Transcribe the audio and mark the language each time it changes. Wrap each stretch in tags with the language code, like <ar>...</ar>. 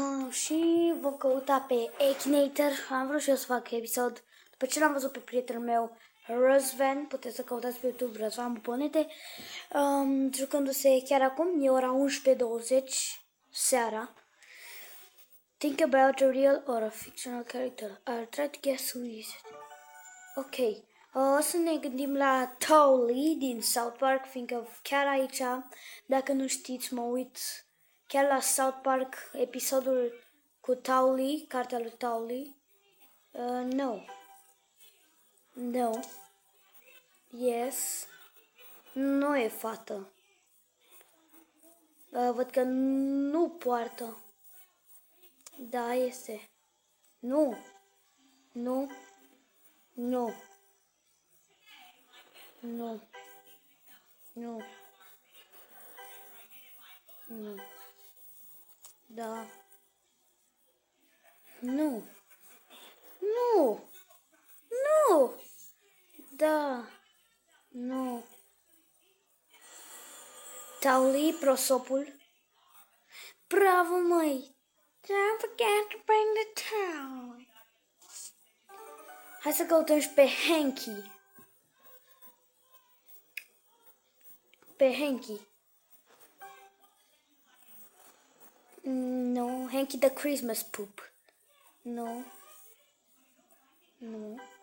<ro>Și vom căuta pe Akinator. Am vrut și eu să fac episod. După ce l-am văzut pe prietenul meu, Răzvan, puteți să căutați pe YouTube Răzvan Buponete, jucându-se chiar acum, e ora 11:20 seara.</ro> <en>Think about a real or a fictional character. I'll try to guess who is it.</en> <ro>Ok. O să ne gândim la Towelie din South Park, fiindcă chiar aici, dacă nu știți, mă uit chiar la South Park, episodul cu Towelie, cartea lui Towelie.</ro> <en>No. No. Yes.</en> <ro>Nu e fată. Văd că nu poartă. Da, este. Nu. Nu. Nu. Nu. Nu. Nu. Da. Nu. Nu. Nu. Da. Nu. Towelie, prosopul. Bravo, măi.</ro> <en>Don't forget to bring the towel.</en> <ro>Hai să căutăm și pe Hanky. Pe Hanky.</ro> <en>No, Hanky the Christmas poop. No. No.</en>